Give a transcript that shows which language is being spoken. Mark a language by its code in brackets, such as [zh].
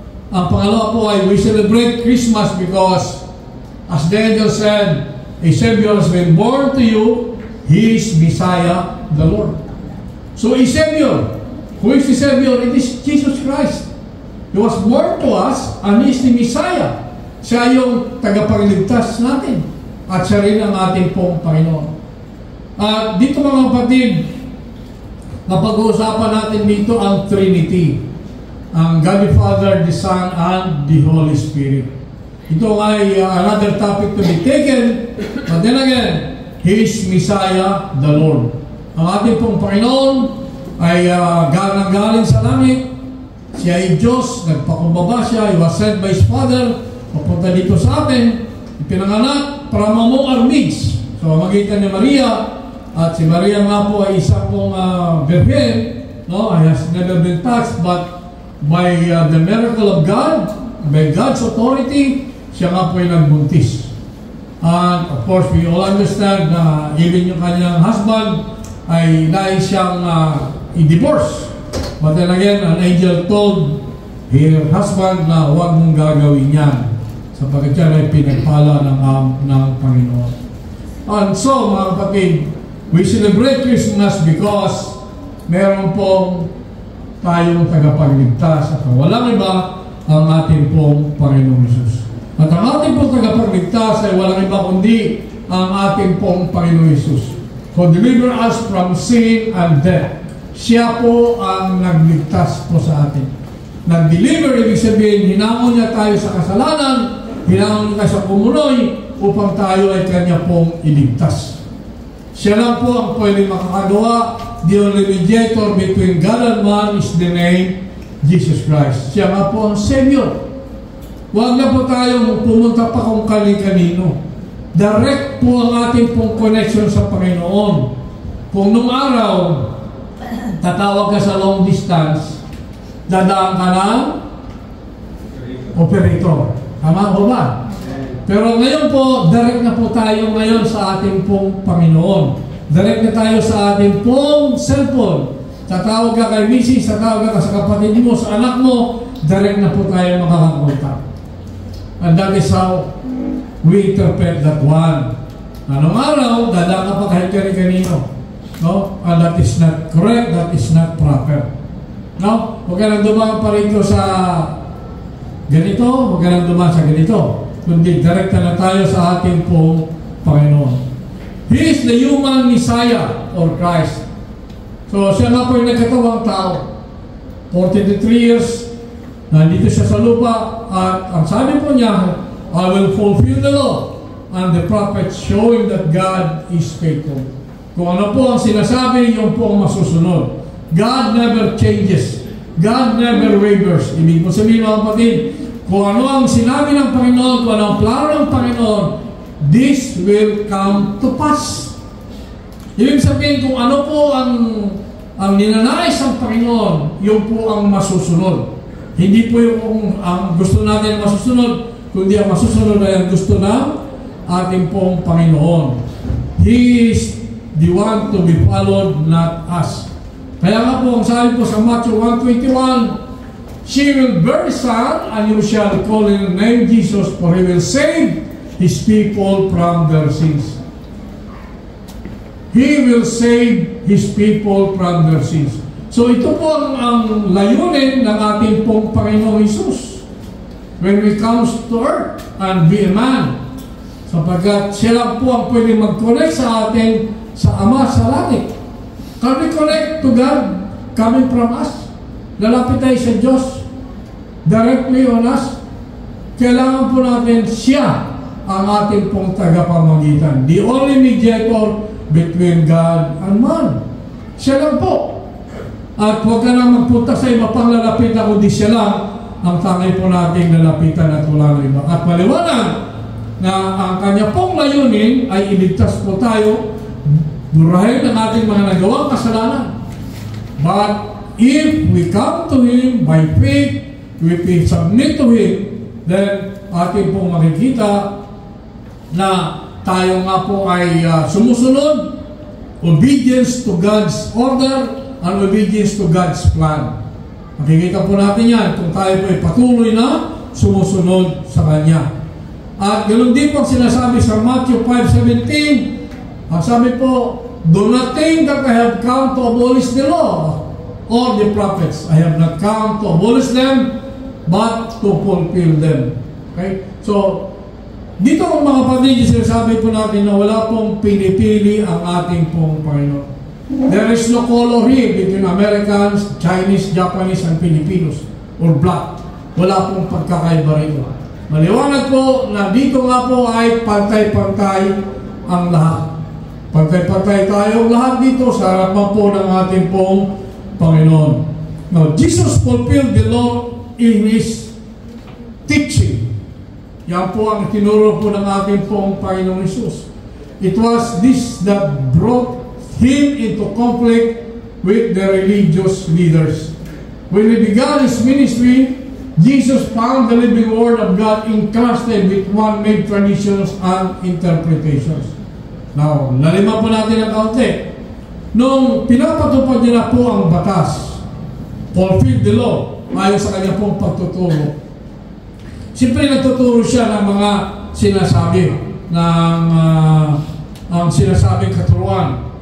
[tl] Ang pangalawa po ay [en] we celebrate Christmas because as the angel said, a Savior has been born to you, He is Messiah, the Lord. So a Savior, who is the Savior? It is Jesus Christ. He was born to us and He is the Messiah. [tl] Siya yung tagapagligtas natin at siya rin ang ating pong Panginoon. At dito mga kapatid, napag-uusapan natin dito ang Trinity. [en] Ang God the Father, the Son, and the Holy Spirit. [tl] Ito ay [en] another topic to be taken. But then again, He is Messiah, the Lord. [tl] Ang ating pong Panginoon ay galing sa langit. Siya ay Diyos, nagpakumbaba siya, [en] He was sent by His Father, [tl] papunta dito sa atin, ipinanganak para [en] among our needs. [tl] So, magitan ni Maria, at si Maria nga po ay isa pong virgin, no? [en] Has never been touched, but by the miracle of God, by God's authority, [tl] siya nga po ay nagbuntis. [en] And of course, we all understand na even [tl] yung kanyang husband ay nais siyang i-divorce. [en] But then again, an angel told her husband [tl] na huwag mong gagawin yan sapagkat yan ay pinagpala ng Panginoon. [en] And so, [tl] mga kapatid, [en] we celebrate Christmas because [tl] meron pong tayong tagapagligtas at walang iba ang ating pong Panginoong Jesus. At ang ating pong tagapagligtas ay walang iba kundi ang ating pong Panginoong Jesus. [en] For deliver us from sin and death. [tl] Siya po ang nagligtas po sa atin. Nag-deliver, ibig sabihin, hinangon niya tayo sa kasalanan, hinangon niya sa kumunoy, upang tayo ay kanya pong iligtas. Siya lang po ang pwede makakagawa. [en] The only mediator between God and man is the name Jesus Christ. [tl] Siya nga po ang Savior. Huwag na po tayong pumunta pa kung kanino. Direct po ang ating pong connection sa Panginoon. Kung nung araw, tatawag ka sa long distance, dadaan ka ng operator. Tama po ba? Pero ngayon po, direct na po tayo ngayon sa ating pong Panginoon. Direct na tayo sa ating pong cellphone. Tatawag ka kay misis, tatawag ka sa kapatid mo, sa anak mo, direct na po tayo makakakontak. [en] And that is how we interpret that one. [tl] Anong araw, dadaan ka pa kahit kanino. No? [en] And that is not correct, that is not proper. No? [tl] Huwag ka nang dumaan pa rito sa ganito, huwag ka nang dumaan sa ganito. Kundi direkta na tayo sa ating pong Panginoon. [en] He is the human Messiah or Christ. [tl] So siya nga po yung nagkatawang tao. [en] 43 years, [tl] nandito siya sa lupa at ang sabi po niya, [en] I will fulfill the law and the prophets showing that God is faithful. [tl] Kung ano po ang sinasabi, yun po ang masusunod. [en] God never changes. God never wavers. [tl] Ibig mo sabihin mga kapatid, kung ano ang sinabi ng Panginoon, kung ano ang plano ng Panginoon, [en] this will come to pass. [tl] Ibig sabihin, kung ano po ang ninanais ng Panginoon, yun po ang masusunod. Hindi po yung ang gusto natin masusunod, kundi ang masusunod ay ang gusto ng ating pong Panginoon. [en] He is the one to be followed, not us. [tl] Kaya nga po, ang sabi po sa [en] Matthew 1:21, she will bear a son, and you shall call his name Jesus, for he will save his people from their sins. He will save his people from their sins. [tl] So ito po ang layunin ng ating pong Panginoong Jesus [en] when we comes to earth and be a man. [tl] Sapagkat siya lang po ang pwede mag-connect sa atin sa Ama sa langit. [en] Can we connect to God coming from us? [tl] Lalapit tayo sa Diyos [en] directly on us. [tl] Kailangan po natin siya ang ating pong tagapamagitan. [en] The only mediator between God and man. [tl] Siya lang po. At huwag ka na magpunta sa iba pang lalapitan, kundi siya lang ang tangay po nating lalapitan at wala na iba. At maliwanag na ang kanya pong layunin ay iligtas po tayo, burahin ang ating mga nagawang kasalanan. [en] But if we come to Him by faith, if we submit to Him, then [tl] ating pong makikita na tayo nga po ay sumusunod, [en] obedience to God's order and obedience to God's plan. [tl] Makikita po natin yan kung tayo po ay patuloy na sumusunod sa Kanya. At ganoon din po sinasabi sa Matthew 5:17, ang sabi po, [en] do not think that I have come to abolish the law or the prophets. I have not come to abolish them, but to fulfill them. Okay? [tl] So, dito mga kapatid, sinasabi po natin na wala pong pinipili ang ating pong Panginoon. [en] There is no color here between Americans, Chinese, Japanese, and Filipinos, or black. [tl] Wala pong pagkakaiba rito. Maliwanag po na dito nga po ay pantay-pantay ang lahat. Pantay-pantay tayong lahat dito sa harapan po ng ating pong Panginoon. [en] Now, Jesus fulfilled the law in His teaching. [tl] Yan po ang tinuro po ng ating pong Panginoong Jesus. [en] It was this that brought Him into conflict with the religious leaders. When He began His ministry, Jesus found the living Word of God encrusted with man-made traditions and interpretations. [tl] Now, laliman po natin ang kaunti. Nung pinapatupad niya na po ang batas, [en] fulfill the law, [tl] ayon sa kanya pong pagtuturo. Siyempre, nagtuturo siya ng mga sinasabi ng ang sinasabing katuruan.